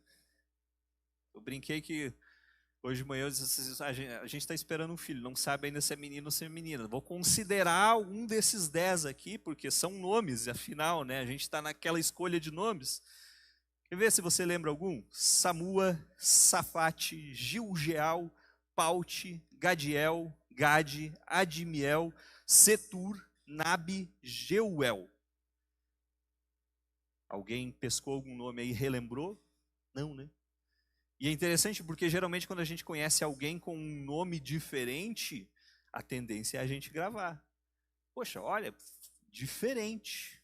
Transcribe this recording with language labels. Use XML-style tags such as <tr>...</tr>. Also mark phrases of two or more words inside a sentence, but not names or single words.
<pt>Eu brinquei que hoje de manhã eu disse assim, a gente está esperando um filho, não sabe ainda se é menino ou se é menina. Vou considerar um desses 10 aqui, porque são nomes, afinal, né? A gente está naquela escolha de nomes. Quer ver se você lembra algum? Samua, Safate, Gilgeal, Paute, Gadiel, Gade, Adimiel, Setur, Nabi, Jeuel. Alguém pescou algum nome aí e relembrou? Não, né? E é interessante porque geralmente quando a gente conhece alguém com um nome diferente, a tendência é a gente gravar. Poxa, olha, diferente.</pt>